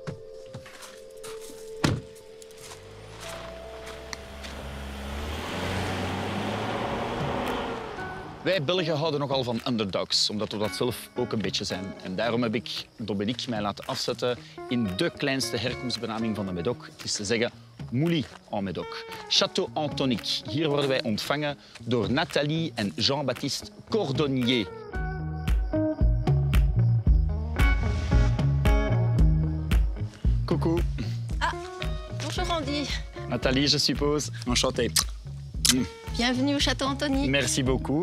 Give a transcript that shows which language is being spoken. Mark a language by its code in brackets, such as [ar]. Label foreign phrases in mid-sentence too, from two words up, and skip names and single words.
[nl] Wij Belgen houden nogal van underdogs, omdat we dat zelf ook een beetje zijn. En daarom heb ik Dominique mij laten afzetten in de kleinste herkomstbenaming van de Médoc. Het is te zeggen Mouly en Médoc. Château Antonique. Hier worden wij ontvangen door Nathalie en Jean-Baptiste Cordonnier. [fr] Coucou. Ah, bonjour Andy. Nathalie, je suppose. Enchanté. Bienvenue au Château Antonique. Merci beaucoup.